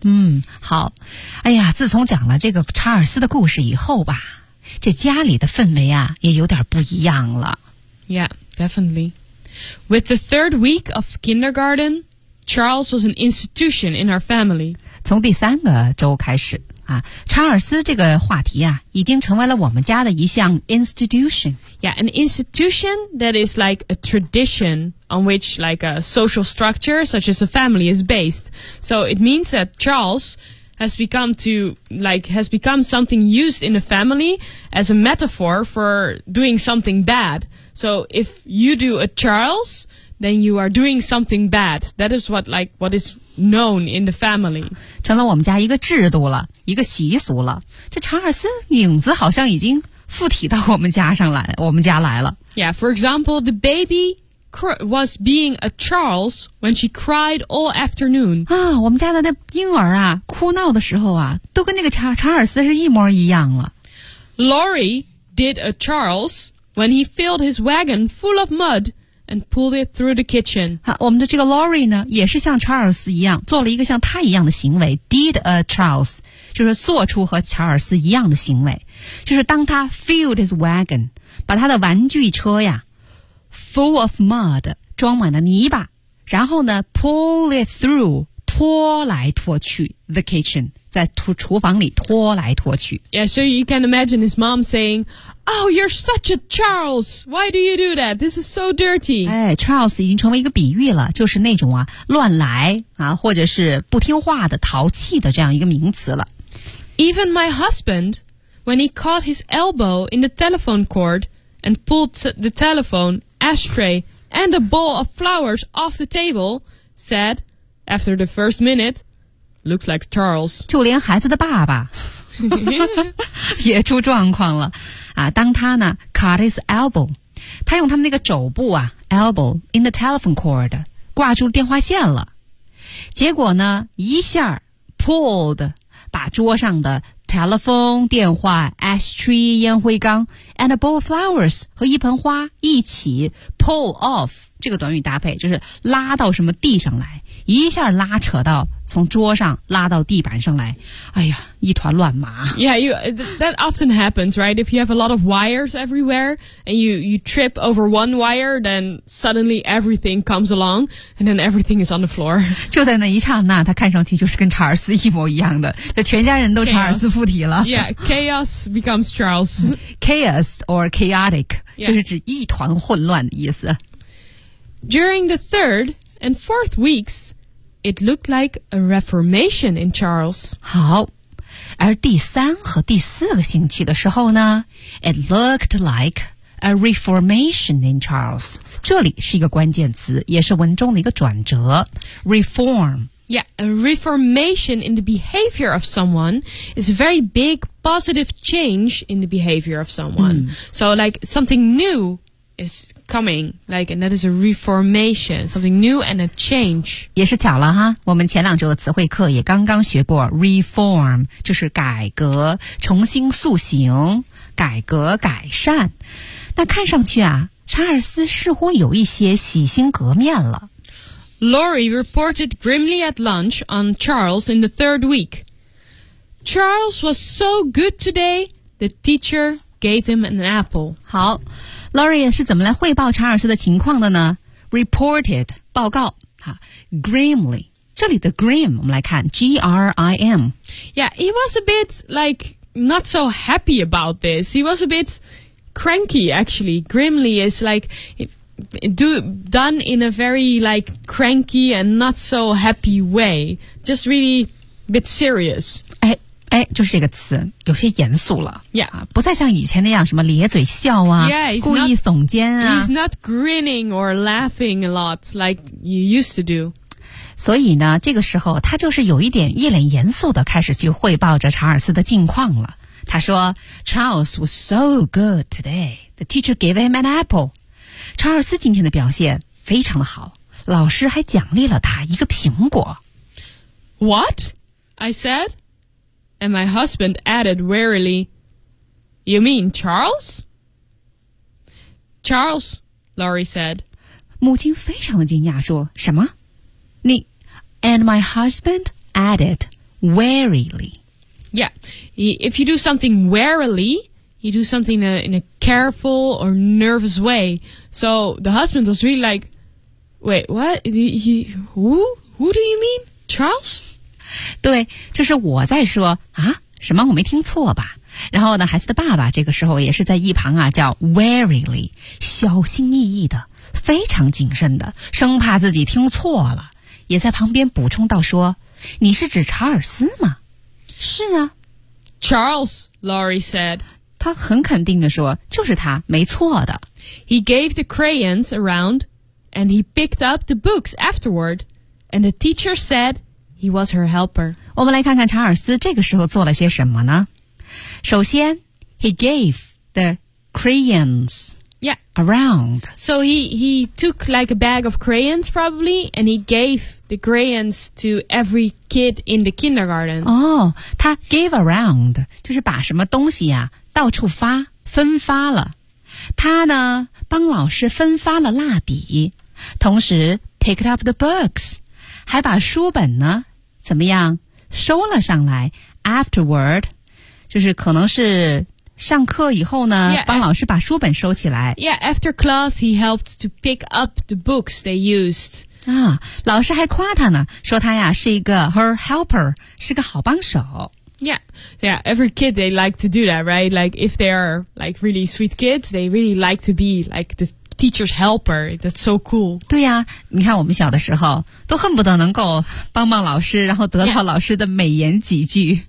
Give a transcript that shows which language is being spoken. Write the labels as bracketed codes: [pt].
[zh] 嗯好哎呀自从讲了这个查尔斯的故事以后吧这家里的氛围啊也有点不一样了 [en] Yeah, definitely With the third week of kindergarten Charles was an institution in our family [zh] 从第三个周开始啊、查尔斯这个话题啊已经成为了我们家的一项 institution [en] Yeah, an institution that is like a tradition on which like a social structure such as a family is based So it means that Charles has become to like has become something used in a family as a metaphor for doing something bad So if you do a Charles then you are doing something bad That is what is known in the family. [zh] 成了我们家一个制度了，一个习俗了。这查尔斯影子好像已经附体到我们家来了。 [en] Yeah, for example, the baby was being a Charles when she cried all afternoon. [zh] 啊，我们家的那婴儿啊，哭闹的时候啊，都跟那个查尔斯是一模一样了。 [en] Laurie did a Charles when he filled his wagon full of mud. And pulled it through the kitchen. [zh] 好，我们的这个 Laurie 呢，也是像查尔斯一样，做了一个像他一样的行为。 [en] Did a Charles [zh] 就是做出和查尔斯一样的行为，就是当他 [en] filled his wagon [zh] 把他的玩具车呀 [en] full of mud [zh] 装满了泥巴，然后呢 [en] pull it through [zh] 拖来拖去 [en] the kitchen [zh] 在厨房里拖来拖去。 [en] Yeah, so you can imagine his mom saying. Oh, you're such a Charles. Why do you do that? This is so dirty. [zh] 哎 ,Charles 已经成为一个比喻了，就是那种啊乱来啊或者是不听话的淘气的这样一个名词了。 [en] Even my husband, when he caught his elbow in the telephone cord and pulled the telephone, ashtray, and a bowl of flowers off the table, said, after the first minute, looks like Charles. [zh] 就连孩子的爸爸。也出状况了啊！当他呢 [en] cut his elbow， [zh] 他用他那个肘部啊 [en] elbow in the telephone cord [zh] 挂住电话线了，结果呢一下 pulled 把桌上的 telephone 电话 ashtray 烟灰缸 [en] and a bowl of flowers [zh] 和一盆花一起 [en] pull off [zh] 这个短语搭配就是拉到什么地上来，一下拉扯到从桌上拉到地板上来，哎呀，一团乱麻。 [en] Yeah, that often happens, right? If you have a lot of wires everywhere, and you trip over one wire, then suddenly everything comes along, and then everything is on the floor. [zh] 就在那一刹那，他看上去就是跟查尔斯一模一样的，这全家人都查尔斯附体了。 [en] Chaos. Yeah, chaos becomes Charles. Chaos or chaotic,、yeah. [zh] 就是指一团混乱的意思。 [en] During the third and fourth weeks,It looked like a reformation in Charles. [zh] 好，而第三和第四个星期的时候呢 ， [en] It looked like a reformation in Charles. [zh] 这里是一个关键词，也是文中的一个转折。 [en] Reform. Yeah, a reformation in the behavior of someone is a very big positive change in the behavior of someone.、Mm. So, like something new is. Coming, like, and that is a reformation, something new and a change. [zh] 也是巧了哈，我们前两周的词汇课也刚刚学过 reform, 就是改革、重新塑形、改革、改善。那看上去啊，查尔斯似乎有一些洗心革面了。 [en] Laurie reported grimly at lunch on Charles in the third week. Charles was so good today, the teacher gave him an apple. [zh] 好。Laurie 是怎么来汇报查尔斯的情况的呢 ？Reported 报告，哈 ，grimly 这里的 grim 我们来看 ，grim。 [en] Yeah, he was a bit like not so happy about this. He was a bit cranky actually. Grimly is like done in a very like cranky and not so happy way. Just really a bit serious. [zh] 哎，就是这个词，有些严肃了。 [en] Yeah, [zh] 不再像以前那样什么咧嘴笑啊， [en] yeah, [zh] 故意耸肩啊。 [en] He's not grinning or laughing a lot like you used to do. [zh] 所以呢，这个时候他就是有一点一脸严肃的开始去汇报着查尔斯的近况了。他说 [en] ，Charles was so good today. The teacher gave him an apple. [zh] 查尔斯今天的表现非常的好，老师还奖励了他一个苹果。 [en] What? I said. And my husband added wearily, You mean Charles? Charles, Laurie said. [zh] 母亲非常的惊讶说什么你 [en] And my husband added wearily. Yeah, if you do something wearily, you do something in a careful or nervous way. So the husband was really like, Wait, what? Who do you mean? Charles? [zh] 对，就是我在说啊，什么我没听错吧？然后呢，孩子的爸爸这个时候也是在一旁啊，叫 warily， 小心翼翼的，非常谨慎的，生怕自己听错了，也在旁边补充到说：“你是指查尔斯吗？” 是啊 [en] ，Charles， Laurie said， [zh] 他很肯定的说，就是他，没错的。 [en] He gave the crayons around, and he picked up the books afterward, and the teacher said. He was her helper. [zh] 我们来看看查尔斯这个时候做了些什么呢？首先 [en] ,he gave the crayons. Yeah. Around. So he took like a bag of crayons probably, and he gave the crayons to every kid in the kindergarten. [zh] Oh, 他 [en] gave around, [zh] 就是把什么东西啊到处发分发了。他呢帮老师分发了蜡笔，同时 [en] picked up the books, [zh] 还把书本呢怎么样收了上来 afterward, 就是可能是上课以后呢 [en] yeah, [zh] 帮老师把书本收起来。 [en] Yeah, after class, he helped to pick up the books they used. [zh] 啊，老师还夸他呢，说他呀是一个 [en] her helper, [zh] 是个好帮手。 [en] Yeah, yeah, every kid, they like to do that, right? Like, if they are, like, really sweet kids, they really like to be, like, the teacher's helper. That's so cool. [zh] 对呀、啊、你看我们小的时候都恨不得能够帮帮老师然后得到老师的美言几句。